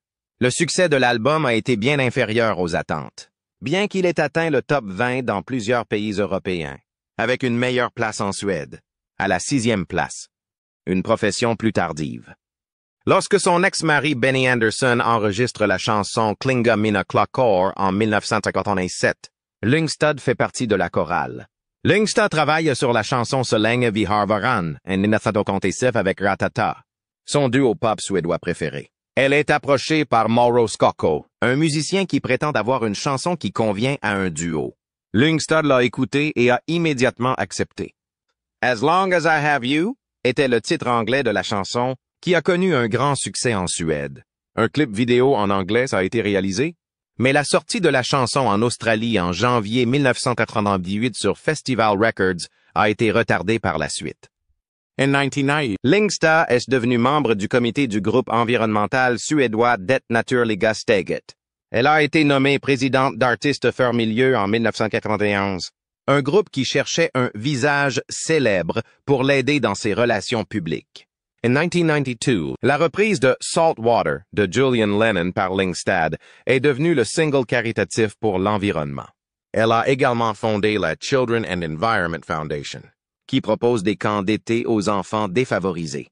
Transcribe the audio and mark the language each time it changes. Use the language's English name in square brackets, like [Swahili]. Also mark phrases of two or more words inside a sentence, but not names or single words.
[French] Le succès de l'album a été bien inférieur aux attentes, bien qu'il ait atteint le top 20 dans plusieurs pays européens, avec une meilleure place en Suède, à la 6e place. Une profession plus tardive. Lorsque son ex-mari Benny Andersson enregistre la chanson Klinga Mina Klockor en 1987, Lyngstad fait partie de la chorale. Lyngstad travaille sur la chanson Så länge vi har varann en 1987 avec Ratata, son duo pop suédois préféré. Elle est approchée par Mauro Scocco, un musicien qui prétend avoir une chanson qui convient à un duo. Lyngstad l'a écouté et a immédiatement accepté. As Long as I Have You était le titre anglais de la chanson qui a connu un grand succès en Suède. Un clip vidéo en anglais a été réalisé, mais la sortie de la chanson en Australie en janvier 1998 sur Festival Records a été retardée par la suite. En 1990, Lyngstad est devenue membre du comité du groupe environnemental suédois Det Naturliga Steget. Elle a été nommée présidente d'Artistes för Miljö en 1991, un groupe qui cherchait un visage célèbre pour l'aider dans ses relations publiques. En 1992, la reprise de Salt Water de Julian Lennon par Lyngstad est devenue le single caritatif pour l'environnement. Elle a également fondé la Children and Environment Foundation, qui propose des camps d'été aux enfants défavorisés.